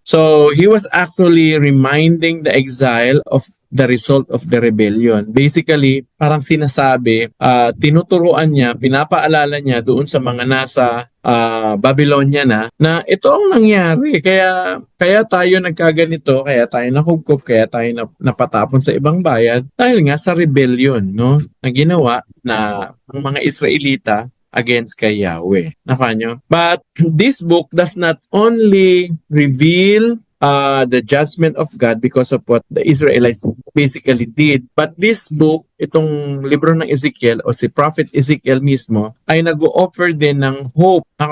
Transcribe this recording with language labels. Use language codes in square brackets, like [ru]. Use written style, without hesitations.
[en] So he was actually reminding the exile of the result of the rebellion. [tl] Basically, parang sinasabi, tinuturuan niya, pinapaalala niya doon sa mga nasa Babylonia na ito ang nangyari. Kaya tayo nagkaganito, kaya tayo nakugkop, kaya tayo napatapon sa ibang bayan dahil nga sa rebellion, no? Na ginawa na ang mga Israelita against kay Yahweh. Nakuha nyo? [en] But this book does not only reveal the judgment of God because of what the Israelites basically did. But this book, [tl] itong libro ng Ezekiel o si Prophet Ezekiel mismo, ay nag-o-offer din ng hope.